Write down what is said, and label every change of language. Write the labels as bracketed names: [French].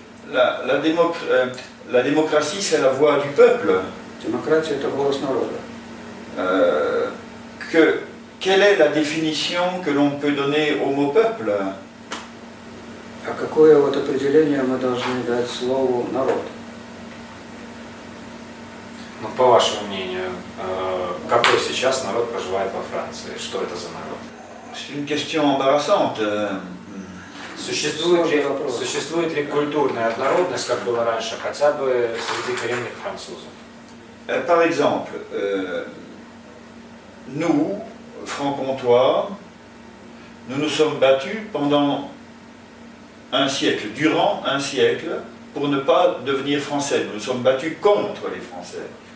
[French] La démocratie, c'est la voix du peuple. [Russian] Демократия – это голос народа. [French] Quelle est la définition que l'on peut donner au mot peuple? [Russian] А какое вот определение мы должны дать слову «народ»? Ну, по вашему мнению, какой сейчас народ проживает во Франции? Что это за народ? [French] C'est une question embarrassante. [Russian] Существует ли культурная однородность, как было раньше, хотя бы среди коренных французов? [French] Par exemple, nous, francs-comtois, nous nous sommes battus pendant un siècle, durant un siècle, pour ne pas devenir français. Nous nous sommes battus contre les Français.